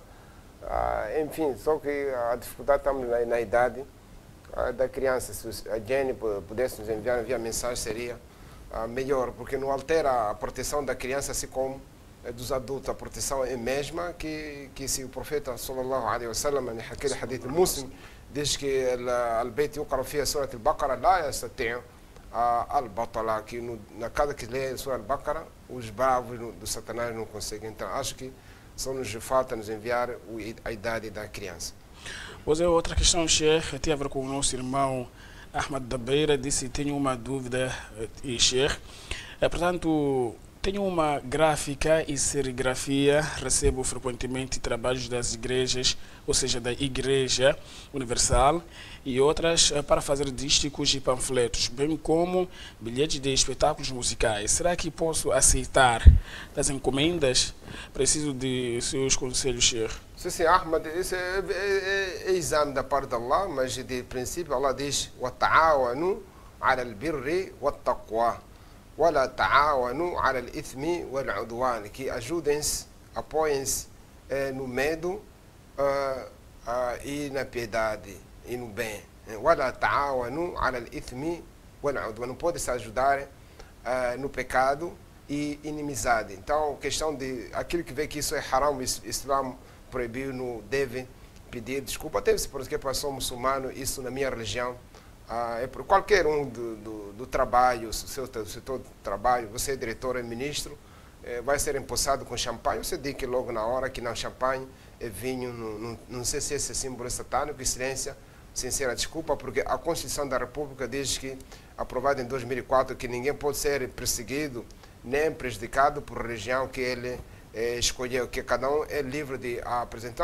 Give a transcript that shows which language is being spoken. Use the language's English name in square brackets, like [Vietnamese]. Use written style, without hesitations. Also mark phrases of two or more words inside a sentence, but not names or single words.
[Portuguese] Enfim, só que a dificuldade está na idade da criança. Se a Jenny pudesse nos enviar via mensagem, seria melhor, porque não altera a proteção da criança, assim como dos adultos. A proteção é a mesma que se o profeta [Arabic] صلى الله عليه وسلم, [Portuguese] naquele hadith muslim, diz que [Arabic] البيت يقرأ فيها سورة البقرة لا يستطيعها البطلة, [Portuguese] que na casa que lê surat al-Baqarah, os bravos do Satanás não conseguem. Então, acho que só nos falta nos enviar a idade da criança. Pois é, outra questão, Sheikh, tem a ver com o nosso irmão Ahmad Dabeira, disse que tem uma dúvida, Sheikh. Portanto, tenho uma gráfica e serigrafia, recebo frequentemente trabalhos das igrejas, ou seja, da Igreja Universal, e outras para fazer dísticos e panfletos, bem como bilhetes de espetáculos musicais. Será que posso aceitar das encomendas? Preciso de seus conselhos, Sheikh. Sim, Ahmed, isso é exame da parte de Allah, mas de princípio Allah diz: [Arabic] وَتَعَاوَنُوا عَلَى الْبِرِّ وَالتَّقْوَى وَلَا تَعَاوَنُوا عَلَى الْإِثْمِ وَالْعُدْوَانِ, [Portuguese] que ajudem-se, apoiem-se no medo e na piedade e no bem. [Arabic] وَلَا تَعَاوَنُوا عَلَى الْإِثْمِ وَالْعُدْوَانِ, [Portuguese] não pode se ajudar no pecado e inimizade. Então, questão de aquilo que vê que isso é haram, o Islã proibiu, não deve pedir desculpa. Até se porque passou muçulmano, isso na minha religião é por qualquer um do trabalho, seu setor de trabalho, você é diretor, é ministro, vai ser empossado com champanhe, você diz que logo na hora que não champanhe é vinho, não sei se esse símbolo é satânico, excelência, sincera desculpa, porque a Constituição da República diz que, aprovada em 2004, que ninguém pode ser perseguido nem prejudicado por religião que ele escolheu, que cada um é livre de apresentar.